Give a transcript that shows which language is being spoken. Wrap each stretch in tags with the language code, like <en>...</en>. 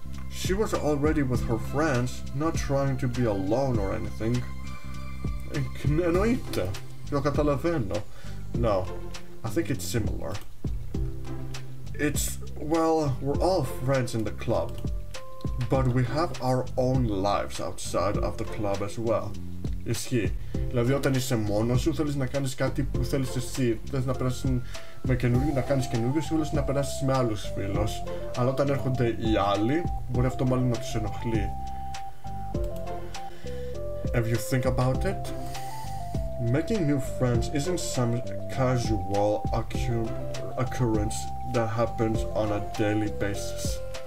<en>She was already with her friends, not trying to be alone or anything.</en> <el>Εννοείται. Το καταλαβαίνω.</el> <en>No, I think it's similar. It's, well, we're all friends in the club, but we have our own lives outside of the club as well.</en> <el>Ισχύει. Δηλαδή όταν είσαι μόνος σου θέλεις να κάνεις κάτι που θέλεις εσύ. Θες να περάσεις με καινούργιο, να κάνεις καινούργιους φίλους, να περάσεις με άλλους φίλους. Αλλά όταν έρχονται οι άλλοι, μπορεί αυτό μάλλον να τους ενοχλεί.</el> <en>If you think about it, making new friends isn't some casual occurrence that happens on a daily basis.</en>